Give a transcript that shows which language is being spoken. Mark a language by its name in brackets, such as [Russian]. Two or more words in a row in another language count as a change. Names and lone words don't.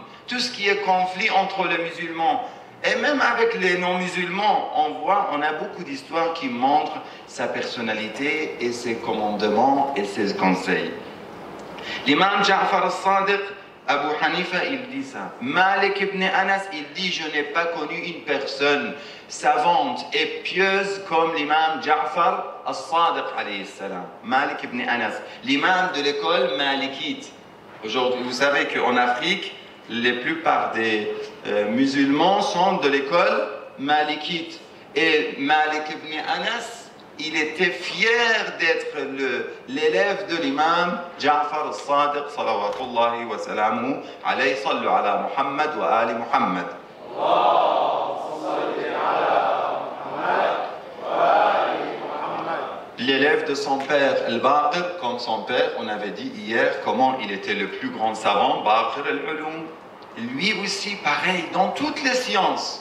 [French] Tout ce qui est conflit entre les musulmans et même avec les non-musulmans, on a beaucoup d'histoires qui montrent sa personnalité et ses commandements et ses conseils. L'imam Ja'far al-Sadiq, Abu Hanifa, il dit ça. Malik ibn Anas, il dit, je n'ai pas connu une personne savante et pieuse comme l'imam Ja'far al-Sadiq [Arabic] عليه السلام. [French] Malik ibn Anas, l'imam de l'école malikite. Aujourd'hui, vous savez qu'en Afrique, la plupart des musulmans sont de l'école malikite. Et Malik ibn Anas, il était fier d'être l'élève de l'imam Ja'far al-Sadiq, [Arabic] صلوات الله وسلامه عليه، صلوا على محمد وآل محمد. [French] L'élève de son père, Al-Baqir, comme son père, on avait dit hier comment il était le plus grand savant, Baqir al-Ulum. Lui aussi, pareil, dans toutes les sciences.